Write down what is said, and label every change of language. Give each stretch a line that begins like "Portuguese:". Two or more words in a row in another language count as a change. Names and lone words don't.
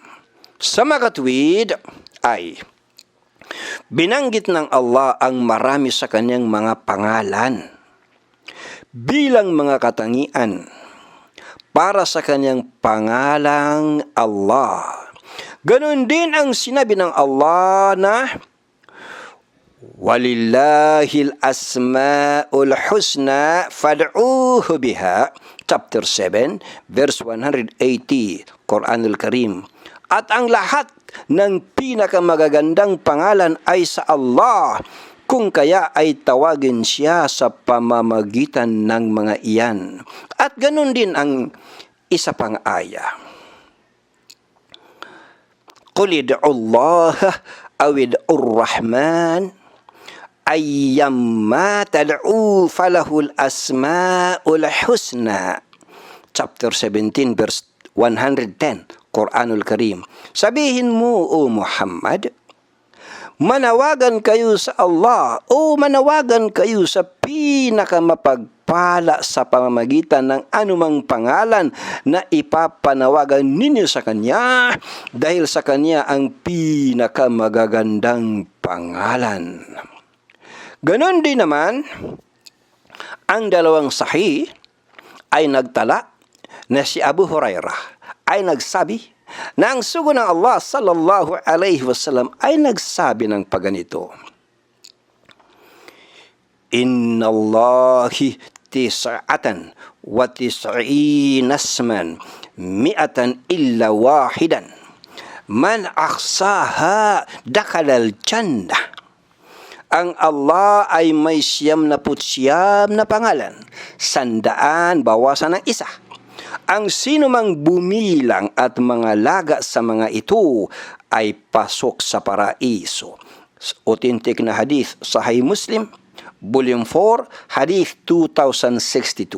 Filipino: Sa makatwid ay binanggit ng Allah ang marami sa Kanyang mga pangalan bilang mga katangian para sa Kanyang pangalang Allah. Ganon din ang sinabi ng Allah na
Arabic: ولله الأسماء الحسنى فادعوه بها.
English: Chapter 7 verse 180, Quranul Karim.
Filipino: At ang lahat ng pinakamagagandang pangalan ay sa Allah, kung kaya ay tawagin Siya sa pamamagitan ng mga iyan. At ganun din ang isa pang aya.
Arabic: قل ادعوا الله أو ادعوا الرحمن أيا ما تدعوا فله الأسماء الحسنى.
English: Chapter 17 verse 110, Quranul Karim.
Filipino: Sabihin mo, O Muhammad, manawagan kayo sa Allah o manawagan kayo sa pinakamapagpala sa pamamagitan ng anumang pangalan na ipapanawagan ninyo sa Kanya, dahil sa Kanya ang pinakamagagandang pangalan. Ganon din naman, ang dalawang sahih ay nagtala na si Abu Hurairah ay nagsabi na ang sugo ng Allah
Arabic: صلى الله عليه وسلم
Filipino: ay nagsabi ng paganito:
Arabic: إن لله تسعة وتسعين اسما مائة إلا واحدا من أحصاها دخل الجنة.
Filipino: Ang Allah ay may 99 na pangalan, 100 bawasan ng isa. Ang sino mang bumilang at mga laga sa mga ito ay pasok sa paraiso. Authentic na hadith, Sahih Muslim, Volume 4, Hadith 2062.